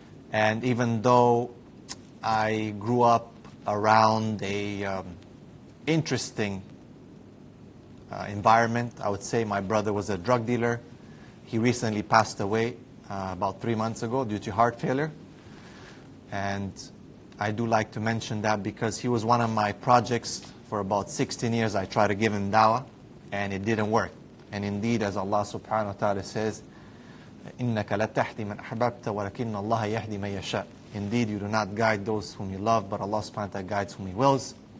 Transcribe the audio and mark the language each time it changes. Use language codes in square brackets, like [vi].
[en] And even though I grew up around a interesting environment, I would say my brother was a drug dealer. He recently passed away about 3 months ago due to heart failure. And I do like to mention that because he was one of my projects. For about 16 years I tried to give him dawah, and it didn't work. And indeed, as Allah subhanahu wa ta'ala says, [ar] إِنَّكَ لَتَهْدِي مَنْ أَحْبَبْتَ وَلَكِنَّ اللَّهَ يَهْدِي مَنْ يَشَاءُ. [en] Indeed, you do not guide those whom you love, but Allah subhanahu wa ta'ala guides whom He wills.